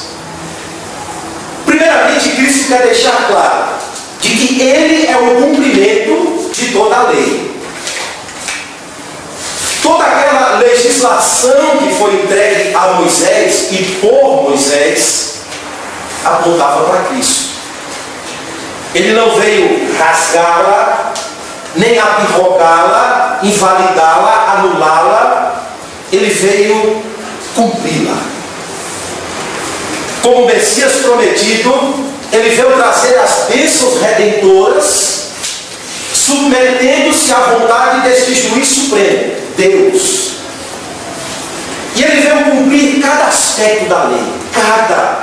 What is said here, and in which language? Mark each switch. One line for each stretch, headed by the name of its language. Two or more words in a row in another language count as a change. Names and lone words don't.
Portuguese: Primeiramente, Cristo quer deixar claro de que ele é o cumprimento de toda a lei. Toda aquela legislação que foi entregue a Moisés e por Moisés apontava para Cristo. Ele não veio rasgá-la, nem abrogá-la, invalidá-la, anulá-la. Ele veio cumpri-la. Como Messias prometido, ele veio trazer as bênçãos redentoras, submetendo-se à vontade deste juiz supremo, Deus. E ele veio cumprir cada aspecto da lei, cada.